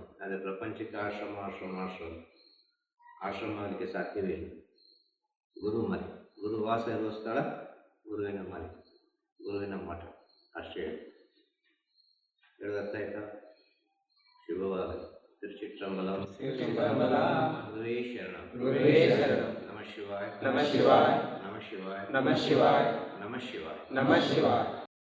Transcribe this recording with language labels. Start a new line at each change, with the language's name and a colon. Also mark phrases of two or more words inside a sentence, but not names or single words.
Kannada: ಆದರೆ ಪ್ರಪಂಚಕ್ಕೆ ಆಶ್ರಮ ಆಗಲಿಕ್ಕೆ ಸಾಧ್ಯವೇ ಇಲ್ಲ. ಗುರು ಮನೆ, ಗುರುವಾಸ ಇರುವ ಸ್ಥಳ ಗುರುವಿನ ಮನೆ, ಗುರುವಿನ ಮಠ, ಅಷ್ಟೇ ಹೇಳೋದರ್ಥ ಆಯ್ತಾ? ಶುಭವಾಗಲಿ. ತಿರುಚಿಟ್ಟಂಬಲಂ.
Sanskrit: ಗುರುವೇ ಶರಣಂ. ನಮಃ ಶಿವಾಯ. ನಮಃ ಶಿವಾಯ. ನಮಃ ಶಿವಾಯ. ನಮಃ ಶಿವಾಯ. ನಮಃ ಶಿವಾಯ. ನಮಃ ಶಿವಾಯ.